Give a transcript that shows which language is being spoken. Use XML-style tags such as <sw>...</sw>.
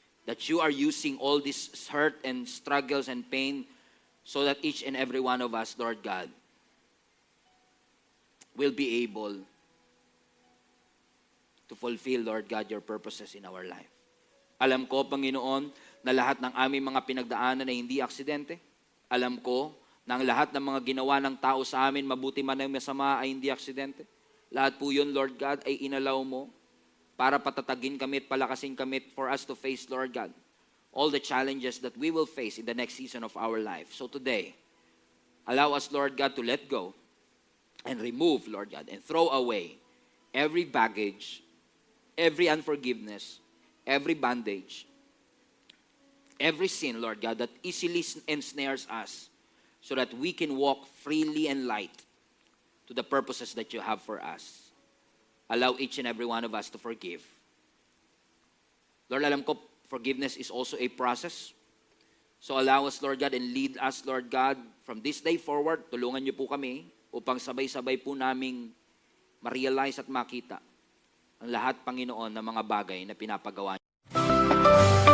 <en>That you are using all this hurt and struggles and pain so that each and every one of us, Lord God, will be able to fulfill, Lord God, your purposes in our life.</en> <tl>Alam ko, Panginoon, na lahat ng aming mga pinagdaanan ay hindi aksidente. Alam ko na ang lahat ng mga ginawa ng tao sa amin, mabuti man ay masama, ay hindi aksidente. Lahat po yun, Lord God, ay inalaw mo para patatagin kami at palakasin kami</tl> <en>for us to face, Lord God, all the challenges that we will face in the next season of our life. So today, allow us, Lord God, to let go and remove, Lord God, and throw away every baggage, every unforgiveness, every bandage, every sin, Lord God, that easily ensnares us so that we can walk freely and light to the purposes that you have for us. Allow each and every one of us to forgive. Lord,</en> <tl>alam ko,</tl> <en>forgiveness is also a process. So allow us, Lord God, and lead us, Lord God, from this day forward.</en> <tl>Tulungan niyo po kami upang sabay-sabay po naming ma-realize at makita ang lahat, Panginoon, ng mga bagay na pinapagawa niyo.</tl>